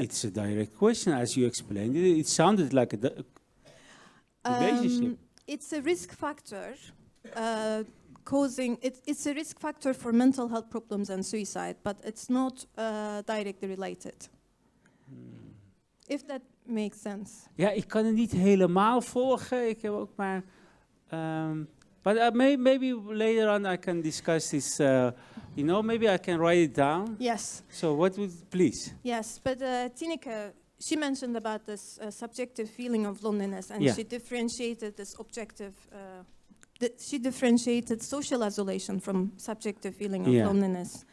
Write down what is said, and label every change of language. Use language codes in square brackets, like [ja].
[en] You said it's a direct question, as you explained it. It sounded like a relationship. It's a risk factor it's a risk factor for mental health problems and suicide, but it's not directly related. If that makes sense. [nl] Ja, ik kan het niet helemaal volgen. Ik heb ook maar... [en] but maybe later on I can discuss this, maybe I can write it down. Yes. So what would, please? Yes, but Tineke, she mentioned about this subjective feeling of loneliness, and she differentiated this objective, she differentiated social isolation from subjective feeling of loneliness.